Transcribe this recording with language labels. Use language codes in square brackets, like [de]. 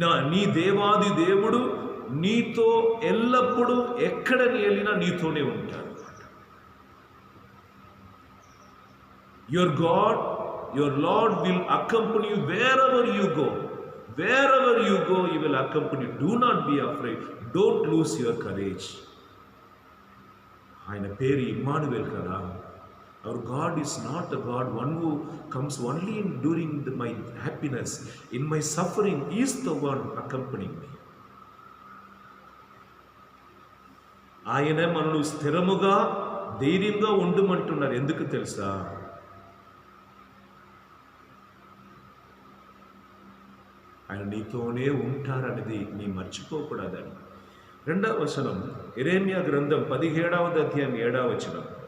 [te] నీ దేవాది దేవుడు నీతో ఎల్లప్పుడూ ఎక్కడ వెళ్ళినా నీతోనే ఉంటాడు. [en] Your God, your Lord will accompany you wherever you go. Wherever you go, he will accompany you. Do not be afraid. Don't lose your courage. [te] ఆయన పేరు ఇమ్మానుయేల్ కదా. [en] Our God is not the God one who comes only during my happiness. In my suffering, He is the one accompanying me. [te] ఆయన మనల్ని స్థిరముగా ధైర్యంగా ఉండమంటున్నారు. ఎందుకు తెలుసా? ఆయన నీతోనే ఉంటారనేది నీ మర్చిపోకూడదని. 2వ వచనం, యెరెమీయా గ్రంథం 17వ అధ్యాయం 7వ వచనం.